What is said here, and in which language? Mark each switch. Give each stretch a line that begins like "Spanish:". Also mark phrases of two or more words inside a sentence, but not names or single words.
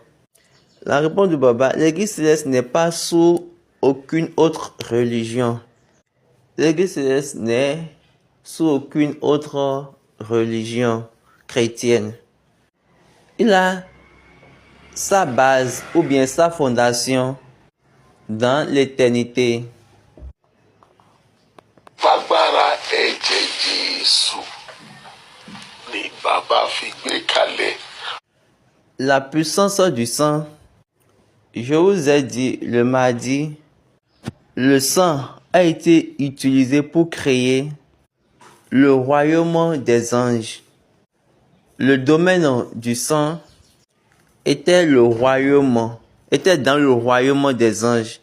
French: La réponse de Baba, l'église céleste n'est pas sous aucune autre religion. L'église céleste n'est sous aucune autre religion chrétienne. Il a sa base ou bien sa fondation dans l'éternité.
Yoruba: Fagbára ẹ̀jẹ̀ Jésù ni Bàbá fi gbé kalẹ̀.
French: La puissance du sang, je vous ai dit le mardi, le sang a été utilisé pour créer le royaume des anges. Le domaine du sang était dans le royaume des anges.